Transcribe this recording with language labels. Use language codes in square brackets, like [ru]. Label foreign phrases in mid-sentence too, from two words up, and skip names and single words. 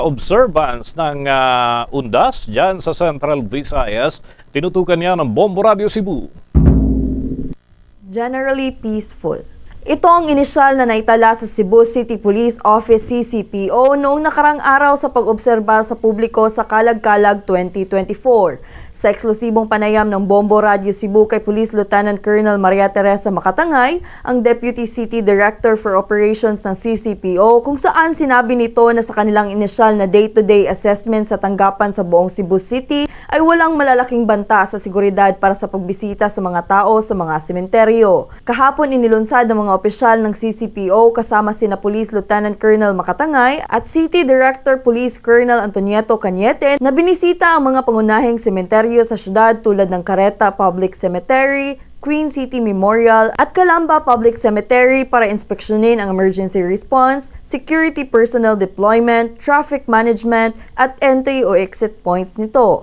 [tl] Observance ng undas dyan sa Central Visayas, tinutukan niya ng Bombo Radio Cebu. [en] Generally peaceful. [tl] Ito ang inisyal na naitala sa Cebu City Police Office CCPO noong nakarang araw sa pag-obserba sa publiko sa Kalag-Kalag 2024. Sa eksklusibong panayam ng Bombo Radio Cebu kay Police Lieutenant Colonel Maria Teresa Makatangay, ang Deputy City Director for Operations ng CCPO, kung saan sinabi nito na sa kanilang inisyal na [en] day-to-day assessment [tl] sa tanggapan sa buong Cebu City ay walang malalaking banta sa seguridad para sa pagbisita sa mga tao sa mga sementeryo. Kahapon inilunsad ng mga opisyal ng CCPO kasama sina Police Lieutenant Colonel Makatangay at City Director Police Colonel Antonieto Cañete na binisita ang mga pangunahing sementeryo sa syudad tulad ng Careta Public Cemetery, Queen City Memorial at Calamba Public Cemetery para inspeksyonin ang [en] emergency response, security personnel deployment, traffic management [tl] at entry o [en] exit points [tl] nito.